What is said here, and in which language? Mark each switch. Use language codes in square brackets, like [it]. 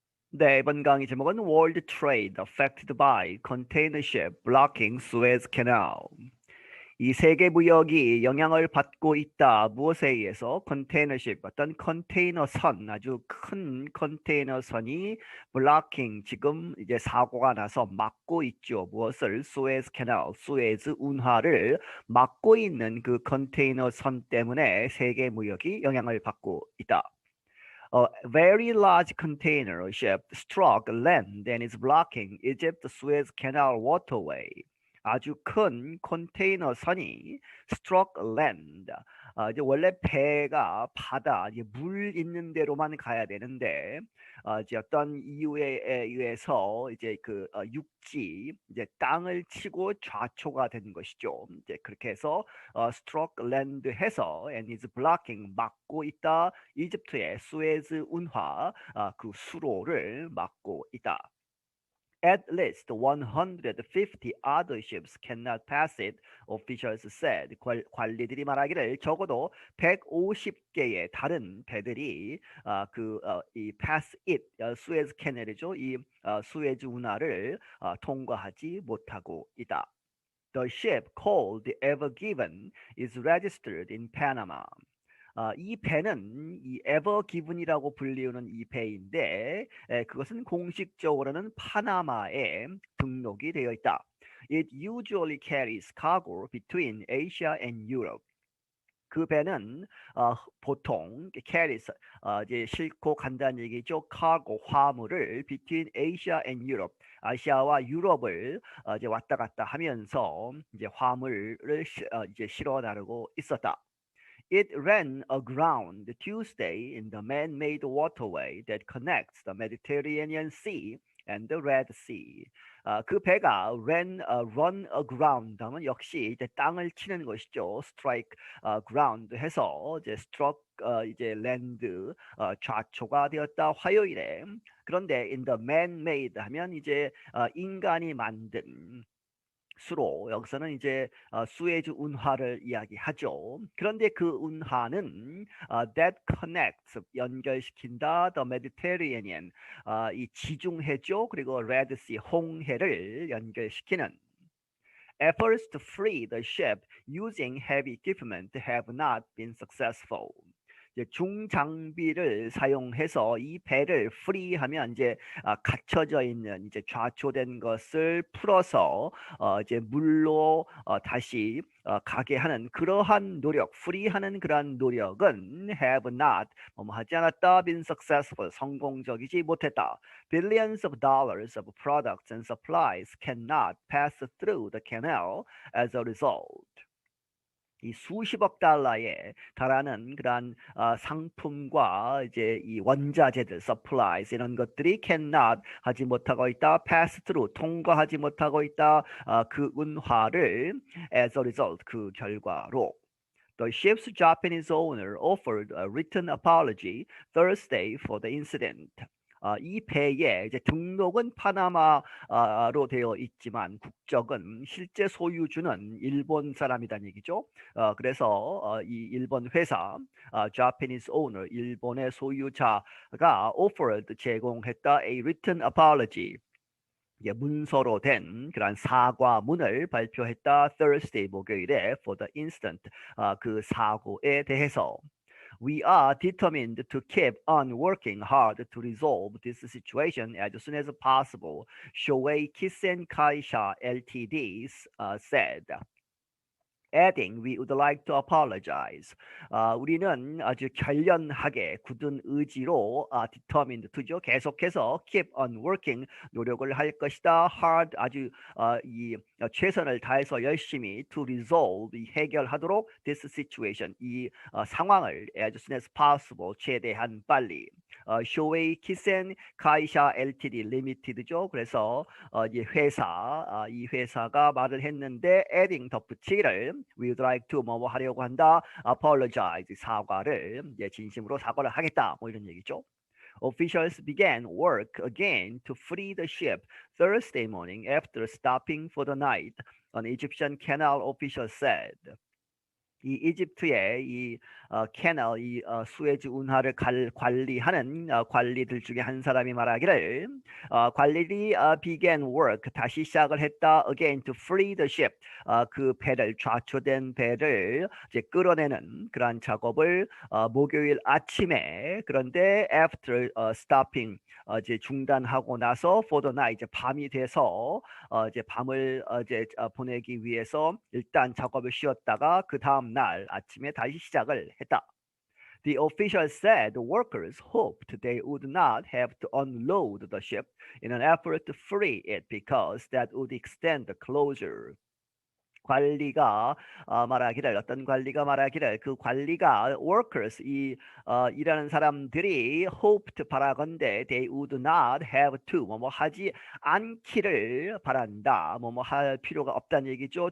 [ko] 네, 이번 강의 제목은 [en] World Trade Affected by Container Ship Blocking Suez Canal. [ko] 이 세계 무역이 영향을 받고 있다. 무엇에 의해서? 컨테이너십, 어떤 컨테이너 선, 아주 큰 컨테이너 선이 블로킹, 지금 이제 사고가 나서 막고 있죠. 무엇을? 수에즈 캐널, 수에즈 운하를 막고 있는 그 컨테이너 선 때문에 세계 무역이 영향을 받고 있다. [en] A very large container ship struck land and is blocking Egypt's Suez Canal waterway. [ko] 아주 큰 컨테이너 선이 [en] struck land. [ko] 이제 원래 배가 바다, 이제 물 있는 데로만 가야 되는데, 이제 어떤 이유에 의해서 이제 그 육지, 이제 땅을 치고 좌초가 된 것이죠. 이제 그렇게 해서 [en] struck land [ko] 해서 [en] and is blocking [ko] 막고 있다. 이집트의 수에즈 운하 그 수로를 막고 있다. [en] At least 150 other ships cannot pass it, officials said. [ko] 관리들이 말하기를 적어도 150개의 다른 배들이 이 [en] pass it, [ko] 수에즈 캐널이죠. 이 수에즈 운하를 통과하지 못하고 있다. [en] The ship called the Ever Given is registered in Panama. [ko] 이 배는 이 Ever Given이라고 불리우는 이 배인데 그것은 공식적으로는 파나마에 등록이 되어 있다. [en] It usually carries cargo between Asia and Europe. [ko] 그 배는 보통 carries 이제 싣고 간다는 얘기죠. [en] cargo [ko] 화물을 [en] between Asia and Europe. [ko] 아시아와 유럽을 이제 왔다 갔다 하면서 이제 화물을 이제 실어 나르고 있었다. [en] It ran aground Tuesday in the man-made waterway that connects the Mediterranean Sea and the Red Sea. [ko] 그 배가 [en] run aground [ko] 하면 역시 이제 땅을 치는 것이죠. [en] strike ground [ko] 해서 이제 struck 이제 land 좌초가 되었다. 화요일에. 그런데 [en] in the man-made [ko] 하면 이제 인간이 만든 수로 여기서는 이제 수에즈 운하를 이야기하죠. 그런데 그 운하는 [en] that connects [ko] 연결시킨다 [en] the Mediterranean [ko] 이 지중해죠. 그리고 [en] Red Sea [ko] 홍해를 연결시키는 [en] efforts to free the ship using heavy equipment have not been successful. [ko] 이제 중장비를 사용해서 이 배를 프리하면 이제 갇혀져 있는 이제 좌초된 것을 풀어서 이제 물로 다시 가게 하는 그러한 노력, 프리하는 그러한 노력은 [en] have not [ko] 하지 않았다, [en] been successful [ko] 성공적이지 못했다. [en] Billions of dollars of products and supplies cannot pass through the canal as a result. [ko] 이 수십억 달러에 달하는 그러한 상품과 이제 이 원자재들, supplies 이런 것들이 cannot 하지 못하고 있다, [en] pass through [ko] 통과하지 못하고 있다. 그 운하를 [en] as a result [ko] 그 결과로. [en] The ship's Japanese owner offered a written apology Thursday for the incident. [ko] 이 배에 이제 등록은 파나마로 되어 있지만 국적은 실제 소유주는 일본 사람이란 얘기죠. 그래서 이 일본 회사 [en] Japanese owner [ko] 일본의 소유자가 offered 제공했다 [en] a written apology. [ko] 문서로 된 그런 사과문을 발표했다. Thursday 목요일에 [en] for the incident [ko] 그 사고에 대해서. [en] We are determined to keep on working hard to resolve this situation as soon as possible, Shoei Kisen Kaisha Ltd said. Adding, we would like to apologize. [ko] 우리는 아주 결연하게 굳은 의지로 determined to죠. 계속해서 [en] keep on working [ko] 노력을 할 것이다. hard 아주 이 최선을 다해서 열심히 [en] to resolve [ko] 해결하도록 [en] this situation [ko] 이 상황을 [en] as soon as possible [ko] 최대한 빨리. 쇼웨이 키센 카이샤 LTD 리미티드죠. 그래서 이 회사 이 회사가 말을 했는데 adding 덧붙이기를 [en] we would like to [ko] 뭐 하려고 한다. apologize 사과를 진심으로 사과를 하겠다. 뭐 이런 얘기죠. [en] Officials began work again to free the ship Thursday morning after stopping for the night. An Egyptian canal official said. [ko] 이 이집트의 이 캐널 이 수에즈 운하를 관리하는 관리들 중에 한 사람이 말하기를 관리들이 [en] began work [ko] 다시 시작을 했다 [en] again to free the ship [ko] 그 배를 좌초된 배를 이제 끌어내는 그러한 작업을 목요일 아침에 그런데 [en] after stopping [ko] 이제 중단하고 나서 [en] for the night [ko] 이제 밤이 돼서 이제 밤을 이제 보내기 위해서 일단 작업을 쉬었다가 그 다음 날 아침에 다시 시작을 했다. [en] The official said the workers hoped they would not have to unload the ship in an effort to free it because that would extend the closure. [ko] 관리가 말하기를 어떤 관리가 말하기를 그 관리가 workers 이 일하는 사람들이 hoped 바라건대 [en] they would not have to [ko] 뭐뭐 하지 않기를 바란다 뭐뭐 할 필요가 없다는 얘기죠.